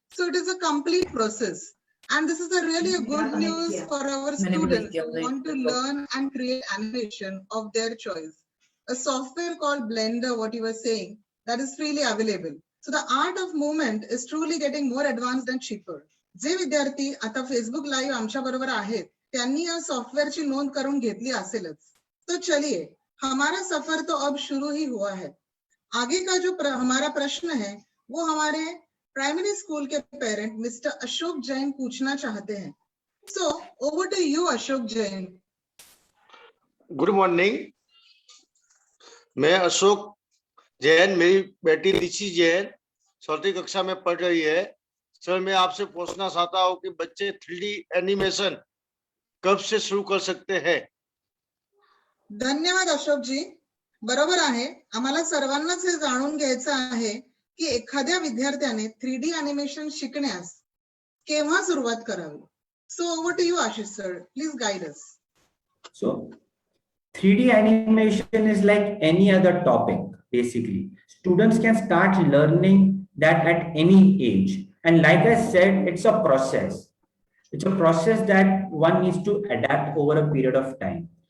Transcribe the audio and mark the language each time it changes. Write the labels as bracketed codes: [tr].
[en] So it is a complete process. And this is really a good news for our students who want to learn and create animation of their choice. A software called Blender, what you were saying, that is freely available. So the art of movement is truly getting more advanced and cheaper. [mr] जे विद्यार्थी आता Facebook live आमच्या बरोबर आहेत त्यांनी या सॉफ्टवेअरची नोंद करून घेतली असेलच. [hi] तो चलिए, हमारा सफर तो अब शुरू ही हुआ है. आगे का जो हमारा प्रश्न है वो हमारे प्राइमरी स्कूल के पेरेंट मिस्टर अशोक जैन पूछना चाहते हैं. [en] So over to you Ashok Jain. Good morning, [hi] मैं अशोक जैन, मेरी बेटी ऋषि जैन 4वीं कक्षा में पढ़ रही है. सर, मैं आपसे पूछना चाहता हूँ कि बच्चे 3D एनिमेशन कब से शुरू कर सकते हैं? धन्यवाद अशोक जी. बरोबर आहे, आम्हाला सर्वांनाच हे जाणून घ्यायचं आहे की एखाद्या विद्यार्थ्याने 3D एनिमेशन शिकण्यास केव्हा सुरुवात करावी. [en] So over to you Ashish sir, please guide us. So 3D animation is like any other topic. Basically, students can start learning that at any age. And like I said, it's a process. It's a process that one needs to adapt over a period of time.